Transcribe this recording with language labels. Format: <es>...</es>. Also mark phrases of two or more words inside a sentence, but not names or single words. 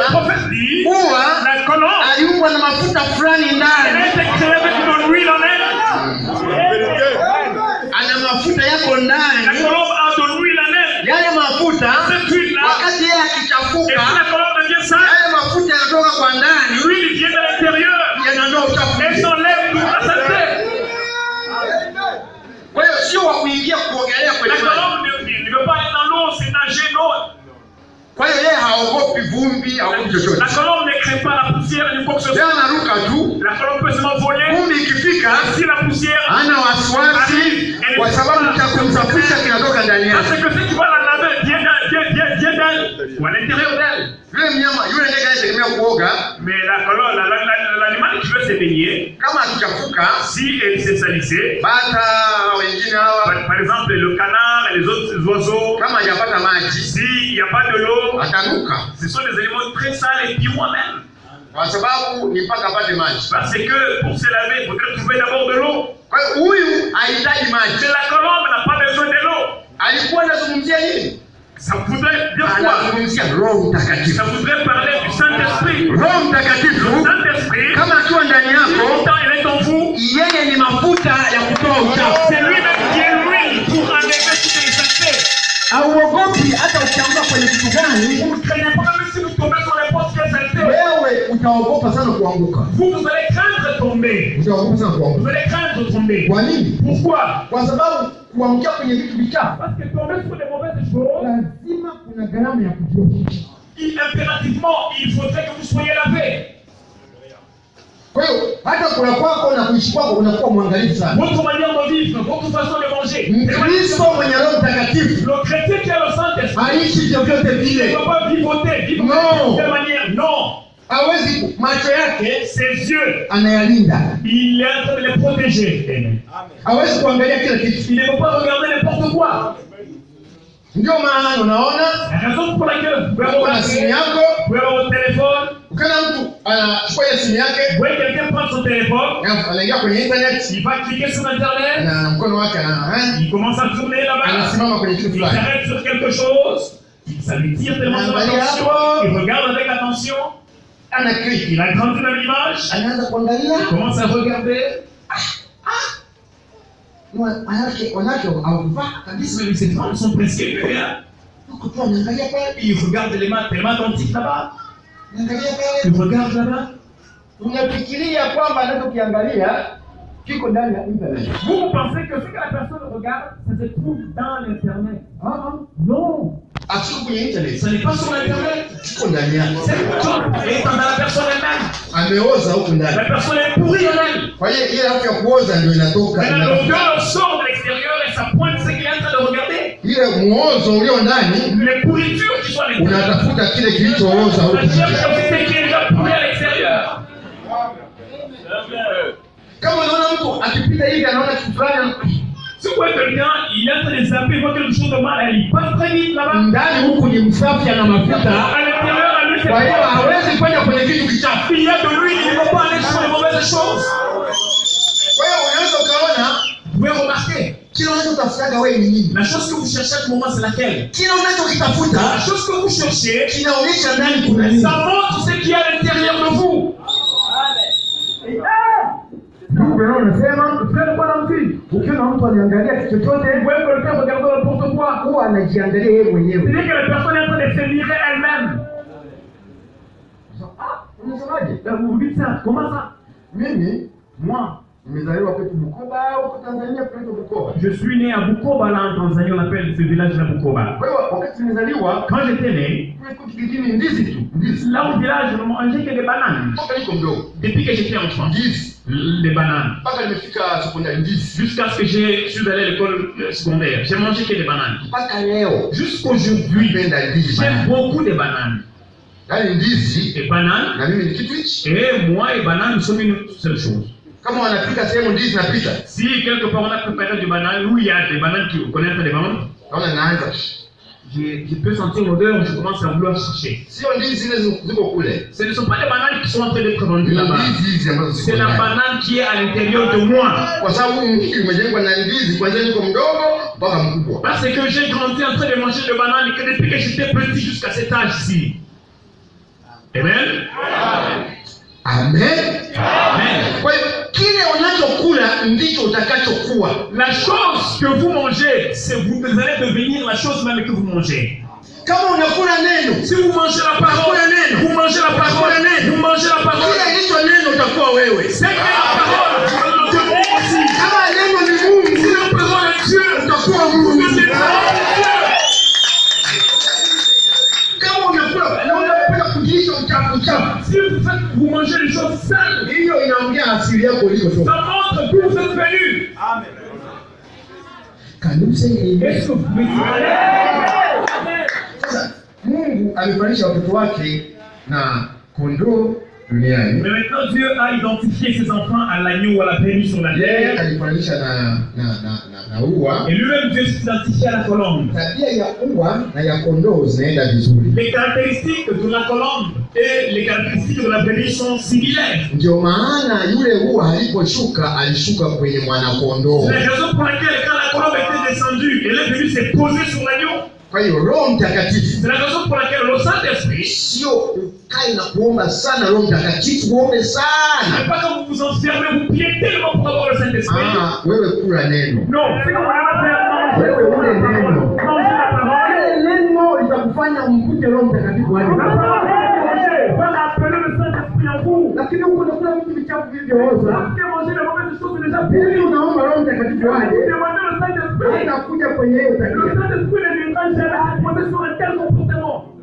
<fr>Le prophète dit,</fr> <sw>huwa</sw> <fr>la colombe,</fr> <sw>aliumbwa na mafuta fulani</sw> <fr>elle</fr> <sw>ndani.</sw> <fr>a été créée avec une huile en elle.</fr> <sw>Ana mafuta yako</sw> <fr>La</fr> <sw>ndani.</sw> <fr>colombe a de l'huile en elle.</fr> <sw>Yale mafuta</sw> <fr>Cette huile-là,</fr> <sw>wakati yeye</sw> <fr>et si</fr> <sw>akichafuka,</sw> <fr>la colombe devient sale,</fr> <sw>yale mafuta yanatoka kwa ndani,</sw> <fr>l'huile vient de l'intérieur.</fr> <sw>yanaondoa uchafu.</sw> <fr>Elle s'enlève toute la saleté.</fr> <sw>Kwa hiyo sio wa kuingia kuogelea</sw> <fr>La</fr> <sw>kwenye maji.</sw> <fr>colombe ne veut pas être dans l'eau, c'est nager l'eau.</fr> <sw>Kwa hiyo yeye haogopi vumbi, haogopi chochote.</sw> <fr>La colombe ne craint pas la poussière ni quoi que ce</fr> <sw>Yeye</sw> <fr>soit.</fr> <sw>anaruka tu,</sw> <fr>La colombe peut seulement voler.</fr> <sw>vumbi ikifika</sw> <fr>Si la poussière,</fr> <sw>hana wasiwasi, kwa sababu cha kumsafisha kinatoka ndani</sw> <fr>parce</fr> <sw>yake.</sw> <fr>que ce qui va la laver vient d'elle, ou à l'intérieur d'elle.</fr> <sw>Yule mnyama yule ndege anayetegemea kuoga,</sw> <fr>Mais la colombe, l'animal qui veut se baigner,</fr> <sw>kama akichafuka,</sw> <fr>si elle s'est salissée,</fr> <sw>bata wengine hawa,</sw> <fr>par exemple le canard et les autres oiseaux,</fr> <sw>kama hajapata maji,</sw> <fr>s'il n'y a pas de l'eau,</fr> <sw>atanuka,</sw> <fr>ce sont des éléments très sales et puis moi-même.</fr> <sw>kwa sababu ni mpaka apate maji.</sw> <fr>Parce que pour se laver, il faudrait trouver d'abord de l'eau.</fr> <sw>Kwa hiyo huyu hahitaji maji.</sw> <fr>Mais la colombe n'a pas besoin de l'eau.</fr> <sw>Alikuwa anazungumzia nini?</sw> <fr>Ça voudrait dire quoi?</fr> <sw>Anazungumzia Roho Mtakatifu.</sw> <fr>Ça voudrait parler du Saint-Esprit.</fr> <sw>Roho Mtakatifu</sw> <fr>Saint-Esprit,</fr> <sw>kama akiwa ndani yako,</sw> <fr>quand il est en vous,</fr> <sw>yeye ni mafuta ya kutoa uchafu.</sw> <fr>c'est lui-même qui est l'huile pour enlever toutes les saletés.</fr> <sw>Hauogopi hata ukianguka kwenye kitu gani,</sw> <fr>Vous ne craignez pas même si vous tombez sur n'importe quelle saleté.</fr> <sw>wewe utaogopa sana kuanguka.</sw> <fr>Vous allez craindre tomber.</fr> <sw>Utaogopa sana kuanguka.</sw> <fr>Vous allez craindre tomber.</fr> <sw>Kwa nini?</sw> <fr>Pourquoi?</fr> <sw>Kwa sababu kuangukia kwenye vitu vichafu</sw> <fr>Parce que tomber sur des mauvaises choses,</fr> <sw>lazima kuna gharama ya kujiosha.</sw> <fr>impérativement, il faudrait que vous soyez lavé.</fr> <sw>Kwa hiyo hata kula kwako na kuishi kwako unakuwa mwangalifu sana.</sw> <fr>Votre manière de vivre, votre façon de manger.</fr> <sw>Mkristo mwenye Roho Mtakatifu</sw> <fr>Le chrétien qui a le Saint-Esprit</fr> <sw>haishi vyovyote</sw> <fr>ne</fr> <sw>vile.</sw> <fr>peut pas vivoter Non. de telle manière. Non.</fr> <sw>Hawezi, macho yake</sw> <fr>Ses yeux,</fr> <sw>anayalinda.</sw> <fr>il est en train de les protéger.</fr> <sw>Amen. Hawezi kuangalia kila kitu.</sw> <fr>Il ne peut pas regarder n'importe quoi.</fr> <sw>Ndio maana unaona</sw> <fr>La raison pour laquelle vous pouvez</fr> <sw>uko na</sw> <fr>regarder,</fr> <sw>simu yako,</sw> <fr>vous pouvez avoir votre téléphone,</fr> <sw>ukiona mtu anachukua ile simu yake,</sw> <fr>vous voyez quelqu'un prendre son téléphone,</fr> <sw>anaingia kwenye internet</sw> <fr>il va cliquer sur Internet,</fr> <sw>na mkono wake</sw> <fr>il commence à tourner là-bas,</fr> <sw>anasimama kwenye kitu</sw> <fr>il</fr> <sw>fulani.</sw> <fr>s'arrête sur quelque chose, ça lui tire tellement son attention, il regarde avec attention,</fr> <sw>Ana click,</sw> <fr>il a grandi dans l'image,</fr> <sw>anaanza kuangalia,</sw> <fr>il commence à regarder,</fr> <sw>wanawake hawavaa kabisa.</sw> <fr>mais ces femmes sont presque mues, hein.</fr> <sw>Huko tu anaangalia pale,</sw> <fr>Il regarde les mains tellement attentifs là-bas,</fr> <sw>anaangalia pale.</sw> <fr>il regarde là-bas.</fr> <sw>Unafikiria kwamba anachokiangalia kiko ndani ya internet.</sw> <fr>Vous pensez que ce que la personne regarde, ça se trouve dans l'Internet. Non,</fr> <sw>Akiko kwenye internet,</sw> <fr>ce n'est pas sur l'Internet.</fr> <sw>kiko ndani yake.</sw> <fr>C'est étant dans la personne elle-même.</fr> <sw>Ameoza huko</sw> <fr>La</fr> <sw>ndani.</sw> <fr>personne est pourrie elle-même.</fr> <sw>Kwa hiyo ile hapo ya kuoza ndio inatoka.</sw> <fr>Mais l'odeur sort de l'extérieur et ça pointe ce qu'il est en train de regarder.</fr> <sw>Ile muozo ulio ndani</sw> <fr>Les pourritures qui sont à l'intérieur.</fr> <sw>unatafuta kile kilichooza huko.</sw> <fr>C'est-à-dire que c'est qui est déjà pourri à l'extérieur.</fr> <sw>Kama unaona mtu akipita hivi anaona kitu fulani</sw> <fr>Si vous voyez quelqu'un, il est en train de zapper, il voit quelque chose de mal, il passe très vite là-bas.</fr> <sw>ndani huku ni msafi ana mafuta.</sw> <fr>À l'intérieur, à lui, c'est</fr> <sw>Kwa hiyo</sw> <fr>pas.</fr> <sw>hawezi kwenda kwenye kitu kichafu.</sw> <fr>Il y a de l'huile, il ne va pas aller sur les mauvaises choses.</fr> <sw>Kwa hiyo unaweza ukaona</sw> <fr>Vous pouvez remarquer,</fr> <sw>kile unachotafutaga wewe ni nini.</sw> <fr>la chose que vous cherchez à ce moment, c'est laquelle?</fr> <sw>Kile unachokitafuta</sw> <fr>La chose que vous cherchez,</fr> <sw>kinaonyesha ndani kuna nini.</sw> <fr>ça montre ce qu'il y a à l'intérieur de vous.</fr> <sw>Mungu leo anasema frère bwana mtii, ukiona mtu anaangalia kitu chochote,</sw> <fr>Vous voyez quelqu'un regarder n'importe quoi.</fr> <sw>huwa anajiangalia yeye mwenyewe.</sw> <fr>C'est-à-dire que la personne est en train de se mirer elle-même.</fr> <sw>Unasemaje?</sw> <fr>Vous vous dites ça, comment ça?</fr> <sw>Mimi</sw> <fr>Moi,</fr> <sw>nimezaliwa kwetu Bukoba huko Tanzania, kwetu Bukoba.</sw> <fr>je suis né à Bukoba, là en Tanzanie, on appelle ce village-là Bukoba.</fr> <sw>Kwa hiyo wakati nimezaliwa</sw> <fr>Quand j'étais né,</fr> <sw>kwetu kijijini ndizi tu, ndizi.</sw> <fr>là au village, on mangeait que des bananes.</fr> <sw>Toka niko mdogo.</sw> <fr>Depuis que j'étais enfant,</fr> <sw>Ndizi.</sw> <fr>des bananes.</fr> <sw>Mpaka nimefika sekondari ndizi.</sw> <fr>Jusqu'à ce que je suis allé à l'école secondaire, j'ai mangé que des bananes.</fr> <sw>Mpaka leo</sw> <fr>Jusqu'aujourd'hui,</fr> <sw>napenda ndizi.</sw> <fr>j'aime beaucoup des bananes.</fr> <sw>Yaani ndizi</sw> <fr>Et bananes,</fr> <sw>na mimi ni kitu hichi.</sw> <fr>et moi et bananes, nous sommes une seule chose.</fr> <sw>Kama wanapika sehemu ndizi napika.</sw> <fr>Si quelque part on a préparé du banane, où il y a des bananes qui connaissent des bananes,</fr> <sw>Naona naanza.</sw> <fr>je peux sentir l'odeur, je commence à vouloir chercher.</fr> <sw>Sio ndizi zile ziko kule.</sw> <fr>Ce ne sont pas des bananes qui sont en train d'être vendues</fr> <sw>Ni</sw> <fr>là-bas.</fr> <sw>ndizi hizi ambazo ziko.</sw> <fr>C'est la</fr> <sw>ndani.</sw> <fr>banane qui est à l'intérieur de moi.</fr> <sw>Kwa sababu mimi umejengwa na ndizi kwanza niko mdogo mpaka mkubwa.</sw> <fr>Parce que j'ai grandi en train de manger de bananes que depuis que j'étais petit jusqu'à cet âge-ci.</fr> <sw>Amen.</sw> <fr>Amen.</fr> <sw>Amen. Kwa hiyo kile unachokula ndicho utakachokuwa.</sw> <fr>La chose que vous mangez, c'est vous allez devenir la chose même que vous mangez.</fr> <sw>Kama unakula neno,</sw> <fr>si vous mangez la parole, vous mangez la parole, vous mangez la parole.</fr> <sw>Kile ndicho neno utakuwa wewe.</sw> <fr>C'est que la parole,</fr> <sw>kama neno ni Mungu,</sw> <fr>si la parole est Dieu,</fr> <sw>utakuwa Mungu.</sw> <fr>Si vous mangez les choses sales, ça montre d'où vous êtes venu.</fr> <sw>Amen.</sw> <fr>Est-ce que vous pouvez</fr> <sw>Mungu alifanisha watoto wake na kondoo duniani.</sw> <fr>Mais maintenant Dieu a identifié ses enfants à l'agneau ou à la brebis sur la terre.</fr> <sw>Alifanisha na ua.</sw> <fr>Et lui-même Dieu s'identifie à la colombe.</fr> <sw>Tabia ya ua na ya kondoo zinaenda vizuri.</sw> <fr>Les caractéristiques de la colombe et les caractéristiques de la brebis sont similaires.</fr> <sw>Ndio maana yule ua aliposhuka alishuka kwenye mwana kondoo.</sw> <fr>C'est la raison pour laquelle quand la colombe était descendue, elle est venue se poser sur l'agneau.</fr> <sw>Kwa hiyo Roho Mtakatifu,</sw> <fr>c'est la raison pour laquelle le Saint-Esprit,</fr> <sw>sio ukae na kuomba sana Roho Mtakatifu, uombe sana.</sw> <fr>C'est pas comme vous vous enfermez, vous priez tellement pour avoir le Saint-Esprit.</fr> <sw>Ah, wewe kula neno.</sw> <fr>Non, c'est comme on</fr> <sw>wewe ule neno.</sw> <fr>Manger la parole.</fr> <sw>Neno litakufanya mkute Roho Mtakatifu waje.</sw> <fr>Voilà, appelez le Saint-Esprit en vous.</fr> <sw>Lakini uko unakula vitu vichafu vilivyooza.</sw> <fr>Parce que manger les mauvaises choses déjà pire.</fr> <sw>Unaomba Roho Mtakatifu waje.</sw> <fr>Demandez le Saint-Esprit.</fr> <sw>Anakuja kwenye hiyo tabia.</sw> <fr>Le Saint-Esprit ne viendra jamais se poser sur un tel comportement.</fr>